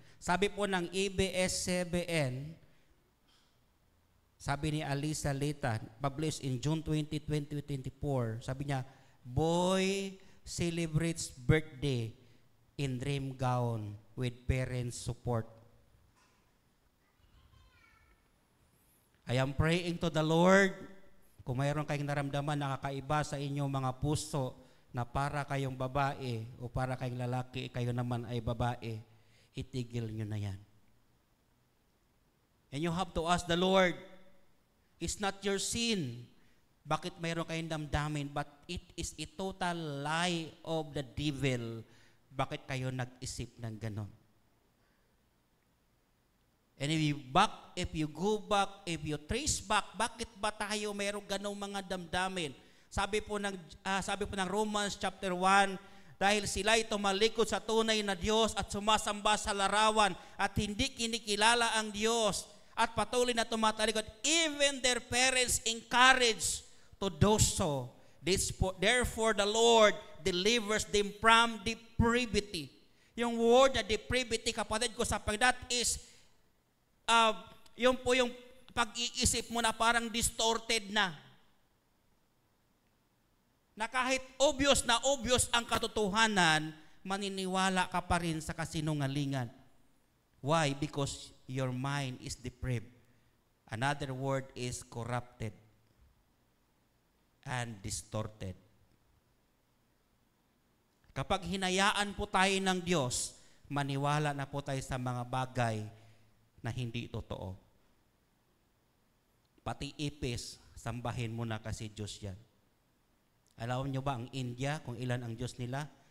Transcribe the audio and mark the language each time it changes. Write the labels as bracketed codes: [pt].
[tl] Sabi po ng [en] ABS-CBN, sabi ni Alisa Lita, published in June 20, 2024, [tl] sabi niya, [en] boy celebrates birthday in dream gown with parents' support. I am praying to the Lord, [tl] kung mayroon kayong naramdaman na kakaiba sa inyong mga puso na para kayong babae o para kayong lalaki, kayo naman ay babae, itigil nyo na yan. [en] And you have to ask the Lord, it's not your sin. [tl] Bakit mayroon kayong damdamin? [en] But it is a total lie of the devil. [tl] Bakit kayo nag-isip ng ganon? [en] And if you go back, if you trace back, [tl] bakit ba tayo mayroong ganong mga damdamin? Sabi po ng Romans chapter 1, dahil sila'y tumalikod sa tunay na Diyos at sumasamba sa larawan at hindi kinikilala ang Diyos at patuloy na tumatalikod, [en] even their parents encourage to do so. Therefore, the Lord delivers them from depravity. [tl] Yung word na depravity, kapatid ko, [en] that is, [tl] yung po yung pag-iisip mo na parang distorted na kahit obvious ang katotohanan, maniniwala ka pa rin sa kasinungalingan. Why? [en] Because your mind is depraved. Another word is corrupted and distorted. [tl] Kapag hinayaan po tayo ng Diyos, maniwala na po tayo sa mga bagay na hindi totoo. Pati ipis, sambahin mo na kasi Diyos yan. Alam nyo ba ang India, kung ilan ang Diyos nila?